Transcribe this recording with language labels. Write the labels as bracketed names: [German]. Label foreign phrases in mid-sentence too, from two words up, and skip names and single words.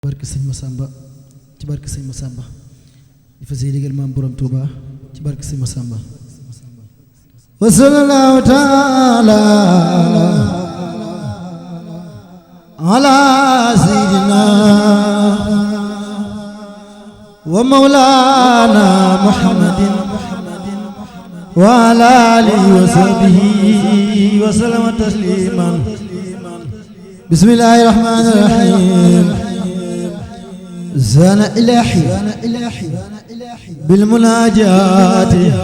[Wolof] barke sëñ Massamba ci barke sëñ Massamba di fas yéene digal maam borom Touba ci barke sëñ Massamba [Arabic] وصلى الله تعالى على سيدنا ومولانا محمد وعلى آله وصحبه وسلم تسليما بسم الله الرحمن الرحيم زان إلهي بالمناجات